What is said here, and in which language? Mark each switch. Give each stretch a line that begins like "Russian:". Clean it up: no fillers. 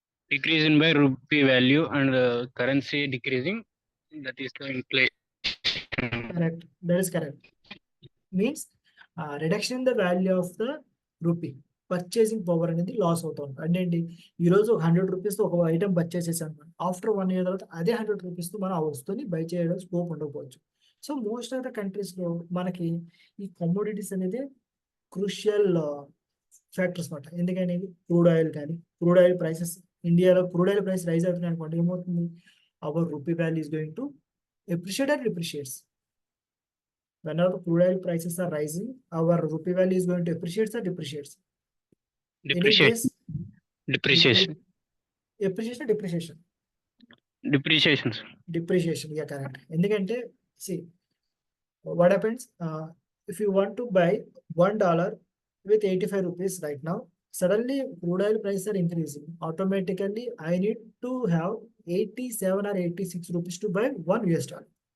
English: Decrease in by rupee value and currency decreasing. That is the inflation. Correct, that is correct. Means reduction in the value of the rupee,
Telugu: purchasing power అనేది loss అవుతూ ఉంటుంది. అంటే ఏంటి, ఈ రోజు 100 రూపీస్తో ఒక item purchase చేసాను, after 1 year తర్వాత అదే 100 రూపీస్తో మనం ఆ వస్తువుని బై చేయడం స్కోప్ ఉండకపోవచ్చు. సో మోస్ట్ ఆఫ్ ద కంట్రీస్లో మనకి ఈ కమోడిటీస్ అనేది క్రూషియల్ ఫ్యాక్టర్స్ అనమాట. ఎందుకని క్రూడ్ ఆయిల్ కానీ, క్రూడ్ ఆయిల్ ప్రైసెస్ ఇండియాలో క్రూడ్ ఆయిల్ ప్రైస్ రైజ్ అవుతుంది అనుకోండి, ఏమవుతుంది?
English: Our rupee value is going to appreciate or depreciates. Whenever the crude oil prices are rising, our rupee value is going to appreciate or depreciates. Any Depreciation. guess? Depreciation. Appreciation or depreciation? Depreciation. Depreciation, yeah, correct. ఎందుకంటే see what happens if you want to buy $1 with 85 rupees right now, suddenly crude oil prices are increasing, automatically I need to have 87 or 86 rupees to buy $1.